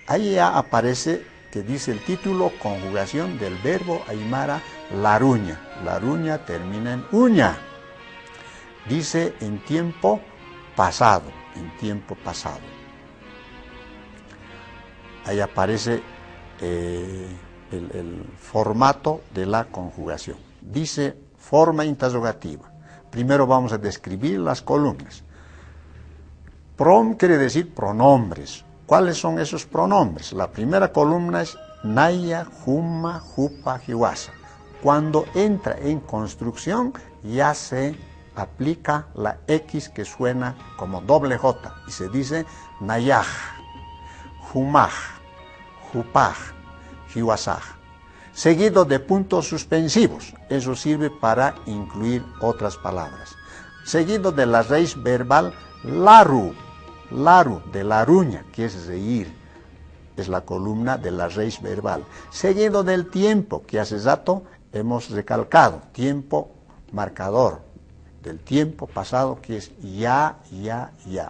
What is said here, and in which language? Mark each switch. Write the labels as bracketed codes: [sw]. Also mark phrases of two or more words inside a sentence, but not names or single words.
[es] ahí ya aparece que dice el título, conjugación del verbo aymara laruña. Laruña termina en uña. Dice en tiempo pasado, en tiempo pasado. Ahí aparece el formato de la conjugación. Dice forma interrogativa. Primero vamos a describir las columnas. Prom quiere decir pronombres. ¿Cuáles son esos pronombres? La primera columna es [ay] naya, juma, jupa, jiwasa. [es] Cuando entra en construcción ya se aplica la X que suena como doble J y se dice [ay] nayaj, jumaj, jupaj, jiwasaj. [es] Seguido de puntos suspensivos. Eso sirve para incluir otras palabras. Seguido de la raíz verbal laru. Laru, de laruña, que es reír, es la columna de la raíz verbal. Seguido del tiempo, que hace rato hemos recalcado, tiempo marcador, del tiempo pasado, que es [ay] ya, ya, ya.